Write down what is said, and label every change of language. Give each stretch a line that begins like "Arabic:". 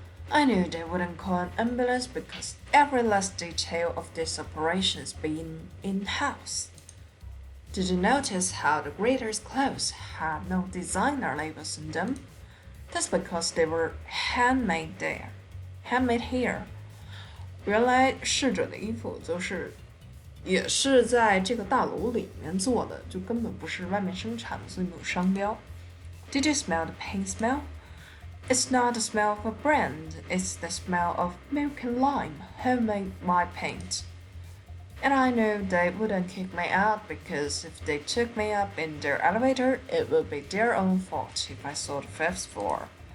English: I knew they wouldn't call an ambulance because every last detail of this operation is being in-house. Did you notice how the greeter's clothes had no designer labels on them? That's because they were handmade here.
Chinese: 原来侍者的衣服也是在这个大楼里面做的，就根本不是外面生产的，所以没有商标。
English: Did you smell the paint smell? It's not the smell of a brand, it's the smell of milk and lime, homemade my paint. And I knew they wouldn't kick me out because if they took me up in their elevator, it would be their own fault if I saw the fifth floor.